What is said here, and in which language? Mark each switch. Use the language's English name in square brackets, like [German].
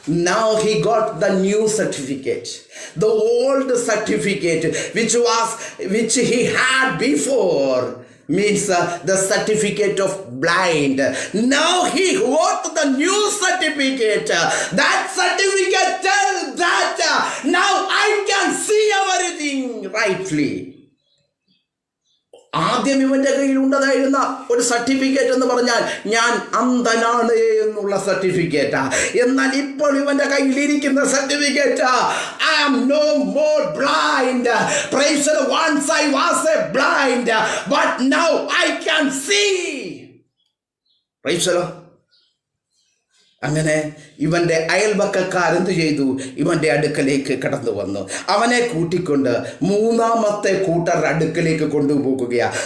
[English] Now he got the new certificate. The old certificate which he had before means the certificate of blind. Now he got the new certificate. That certificate tells that now I can see everything rightly. [Malayalam] ആദ്യം ഇവന്റെ കയ്യിൽ ഉണ്ടായിരുന്ന ഒരു certificate എന്ന് പറഞ്ഞാൽ ഞാൻ അന്ധനാണ് എന്നുള്ള സർട്ടിഫിക്കറ്റാ. എന്നാൽ ഇപ്പോൾ ഇവന്റെ കയ്യിലിരിക്കുന്ന certificate [English] I am no more blind. Praise the Lord. Once I was a blind, but now I can see. Praise the Lord. [Malayalam] അങ്ങനെ ഇവന്റെ അയൽവക്കക്കാർ എന്തു ചെയ്തു? ഇവന്റെ അടുക്കലേക്ക് കടന്നു വന്നു. അവനെ കൂട്ടിക്കൊണ്ട് മൂന്നാമത്തെ കൂട്ടർ അടുക്കലേക്ക് കൊണ്ടുപോകുകയാണ്.